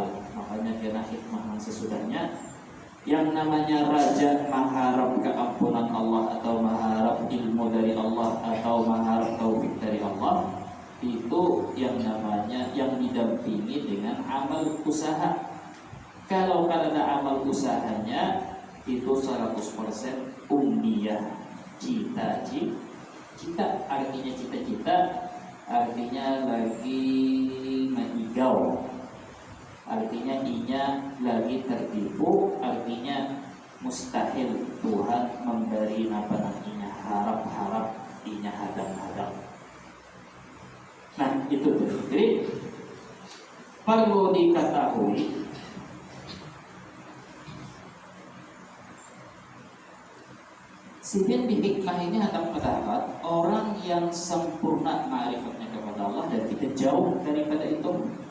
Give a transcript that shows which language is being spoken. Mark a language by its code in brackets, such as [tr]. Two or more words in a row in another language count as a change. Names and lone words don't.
[id] Makanya kena hikmah sesudahnya. Yang namanya raja mengharap keampunan Allah atau mengharap ilmu dari Allah atau mengharap taufik dari Allah, itu yang namanya yang didampingi dengan amal usaha. Kalau ada amal usahanya, itu 100% umniyah, cita-cita, artinya cita-cita, artinya lagi mengigau, artinya inya lagi tertipu, artinya mustahil Tuhan memberi apa namanya harap-harap, inya hadang-hadang. Nah, itu tuh. Jadi perlu diketahui Sidin di hikmah ini hendak mendapat orang yang sempurna ma'rifatnya kepada Allah dan kita jauh daripada itu.